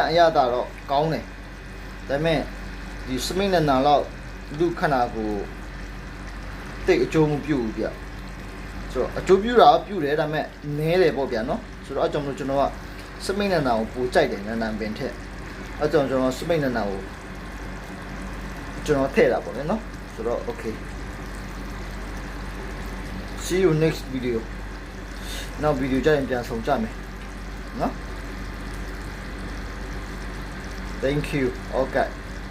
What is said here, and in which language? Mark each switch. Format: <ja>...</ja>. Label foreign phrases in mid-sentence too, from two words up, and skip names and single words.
<my>အရသာတော့ကောင်းတယ်ဒါပေမဲ့ဒီစမိတ်နန္နာတော့လူခန္ဓာကိုယ်တိတ်အကျိုးမပြု ဘူးဗျဆိုတော့အကျိုးပြုတာပြုတယ်ဒါပေမဲ့နည်းတယ်ပေါ့ဗျာနော်ဆိုတော့အကြောင်းလို့ကျွန်တော်ကစမိတ်နန္နာကိုပိုကြိုက်တယ်နန္နာပင်ထက်အကြောင်းကျွန်တော်စမိတ်နန္နာကိုကျွန်တော်ထည့်တာပေါ့လေနော်ဆိုတော့</my> <en>okay see you next video</en> <my>နောက်ဗီဒီယိုကြရင်ပြန်ဆောင်ကြမယ်နော်</my> <en>thank you okay</en>